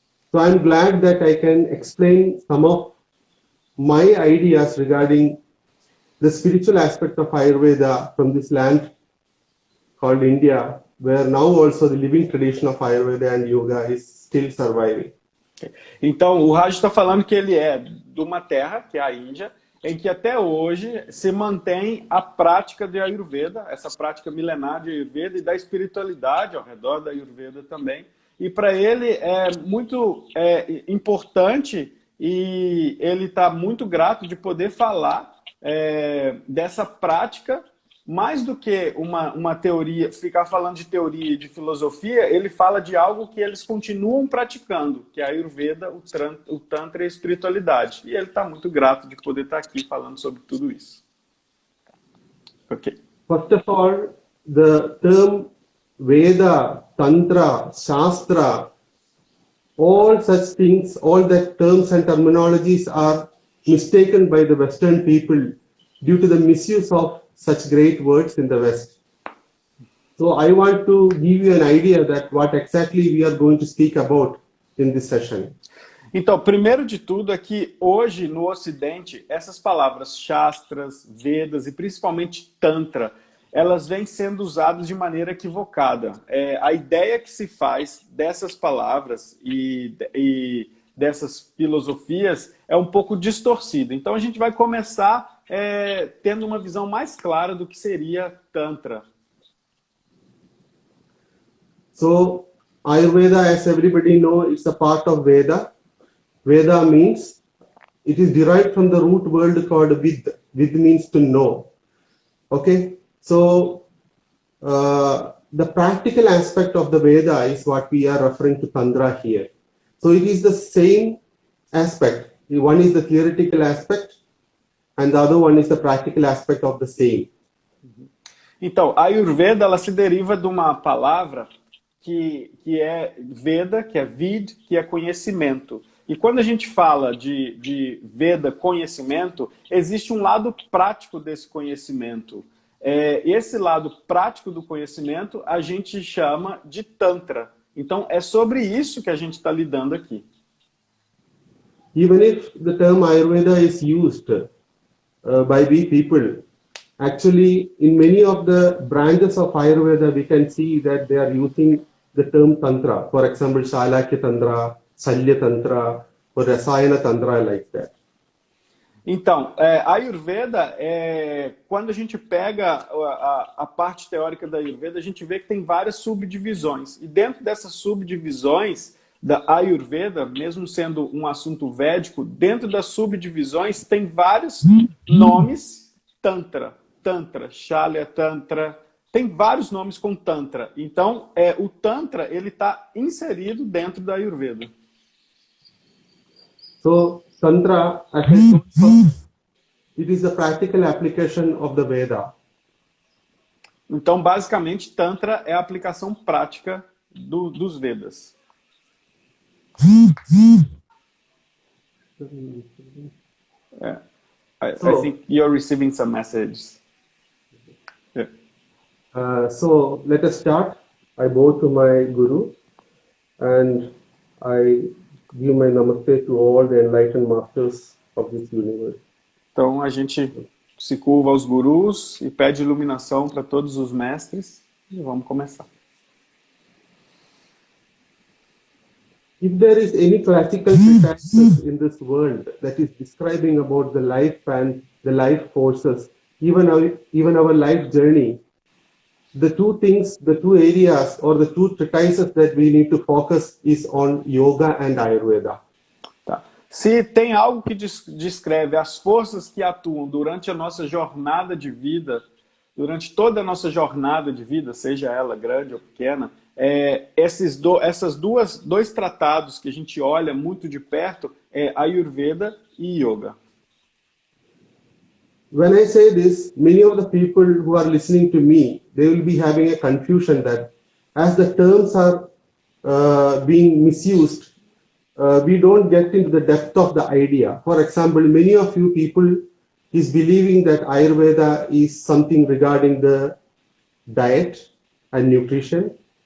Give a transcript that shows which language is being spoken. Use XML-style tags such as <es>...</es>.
<en>So I'm glad that I can explain some of my ideas regarding the spiritual aspect of Ayurveda from this land called India, where now also the living tradition of Ayurveda and yoga is still surviving.</en> <pt>Então, o Raj está falando que ele é de uma terra, que é a Índia, em que até hoje se mantém a prática de Ayurveda, essa prática milenar de Ayurveda e da espiritualidade ao redor da Ayurveda também. E para ele é muito importante e ele está muito grato de poder falar dessa prática, mais do que uma teoria, ficar falando de teoria e de filosofia, ele fala de algo que eles continuam praticando, que é a Ayurveda, o Tantra e a espiritualidade. E ele está muito grato de poder estar aqui falando sobre tudo isso. Ok.</pt> <en>First of all, the term Veda, Tantra, Shastra, all such things, all that terms and terminologies are mistaken by the Western people due to the misuse of such great words in the West. So I want to give you an idea that what exactly we are going to speak about in this session.</en> <pt>Então, primeiro de tudo é que hoje no Ocidente, essas palavras Shastras, Vedas e principalmente Tantra, elas vêm sendo usadas de maneira equivocada. A ideia que se faz dessas palavras e dessas filosofias é um pouco distorcida. Então a gente vai começar tendo uma visão mais clara do que seria Tantra.</pt> <en>So Ayurveda, as everybody knows, it's a part of Veda. Veda means, it is derived from the root word called Vid. Vid means to know. Okay, so the practical aspect of the Veda is what we are referring to Tantra here. So it is the same aspect. One is the theoretical aspect and the other one is the practical aspect of the same.</en> <pt>Então, a Ayurveda ela se deriva de uma palavra que é Veda, que é Vid, que é conhecimento. E quando a gente fala de Veda, conhecimento, existe um lado prático desse conhecimento. Esse lado prático do conhecimento a gente chama de Tantra. Então, é sobre isso que a gente está lidando aqui.</pt> <en>even if the term Ayurveda is used by we people, actually in many of the branches of Ayurveda, we can see that they are using the term Tantra. For example, Shalakya Tantra, Salya Tantra, or Rasayana Tantra, like that.</en> <pt>Então, a Ayurveda, quando a gente pega a parte teórica da Ayurveda, a gente vê que tem várias subdivisões. E dentro dessas subdivisões da Ayurveda, mesmo sendo um assunto védico, dentro das subdivisões tem vários nomes Tantra. Tantra, Shalya Tantra, tem vários nomes com Tantra. Então, o Tantra ele está inserido dentro da Ayurveda.</pt> <en>So, Tantra, as I told first, it is the practical application of the Veda.</en> <pt>Então, basicamente, Tantra é a aplicação prática dos Vedas.</pt> <en>I think you're receiving some messages. So let us start. I bow to my Guru and I give my namaste to all the enlightened masters of this universe.</en> <pt>Então a gente se curva aos gurus e pede iluminação para todos os mestres e vamos começar.</pt> <en>If there is any classical treatise in this world that is describing about the life and the life forces, even our life journey, the two things, the two areas or the two treatises that we need to focus is on yoga and Ayurveda.</en> <pt>Tá. Se tem algo que descreve as forças que atuam durante a nossa jornada de vida, durante toda a nossa jornada de vida, seja ela grande ou pequena, esses dois tratados que a gente olha muito de perto é Ayurveda e Yoga.</pt> <en>When I say this, many of the people who are listening to me, they will be having a confusion that as the terms are being misused, we don't get into the depth of the idea. For example, many of you people is believing that Ayurveda is something regarding the diet and nutrition.</en>